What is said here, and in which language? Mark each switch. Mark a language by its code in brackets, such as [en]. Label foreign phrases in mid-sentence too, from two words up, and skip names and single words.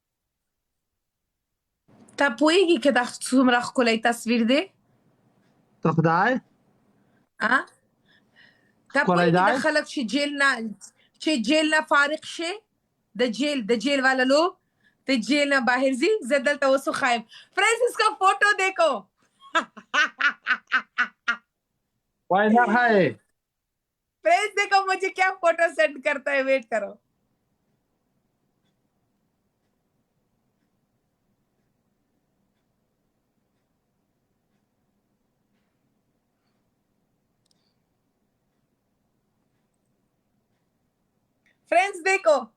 [ps] تا پوهیږي که دا څومره ښکلی تصویر دی. ته خدای تا پوهیږي د خلک چې جیل نه فارغ شي د [ur] جیل والا لوگ [ps] د جیل نه باہر ځي. زه دلته اوس وښایم. [ur] فرینڈس اس کا فوٹو دیکھو. وای نه ہے فرینڈس دیکھو مجھے کیا فوٹو سینڈ کرتا ہے. ویٹ کرو. فرینڈس دیکھو.